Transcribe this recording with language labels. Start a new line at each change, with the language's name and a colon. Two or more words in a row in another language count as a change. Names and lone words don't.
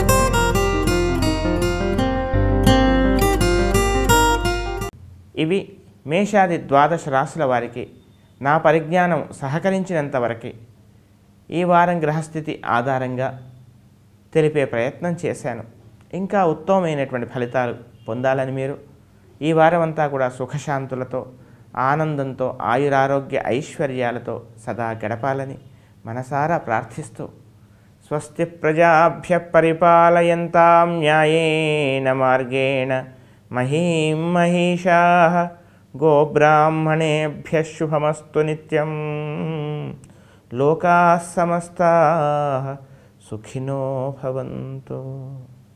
Telugu: ఇవి మేషాది 12 రాశుల వారికి నా పరిజ్ఞానం సహకరించినంత వరకు ఈ వారం గ్రహస్థితి ఆధారంగా తెలిపే ప్రయత్నం చేశాను. ఇంకా ఉత్తమమైనటువంటి ఫలితాలు పొందాలని మీరు ఈ వారం అంతా కూడా సుఖశాంతులతో, ఆనందంతో, ఆయురారోగ్య ఐశ్వర్యాలతో సదా గడపాలని మనసారా ప్రార్థిస్తూ
Sanskrit: स्वस्ति प्रजाभ्य परिपालयंतां न्यायेन मार्गेण महीं महिषाः गोब्राह्मणेभ्यः शुभमस्तु नित्यं. लोकाः समस्ताः सुखिनो भवंतु.